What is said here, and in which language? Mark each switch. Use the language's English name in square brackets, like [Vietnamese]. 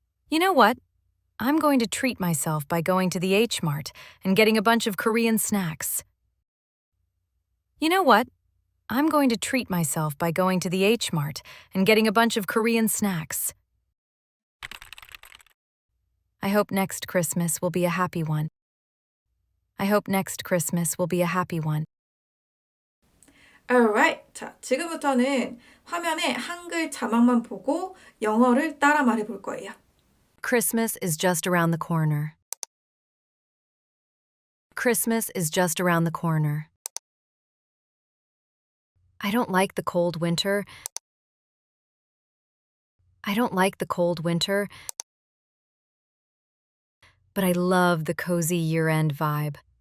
[English] You know what? I'm going to treat myself by going to the H Mart and getting a bunch of Korean snacks. You know what? I'm going to treat myself by going to the H Mart and getting a bunch of Korean snacks. I hope next Christmas will be a happy one. I hope next Christmas will be a happy one. Alright. [Korean] 자, 지금부터는 화면에 한글 자막만 보고 영어를 따라 말해볼 거예요. [English] Christmas is just around the corner. Christmas is just around the corner. I don't like the cold winter. I don't like the cold winter, but I love the cozy year-end vibe.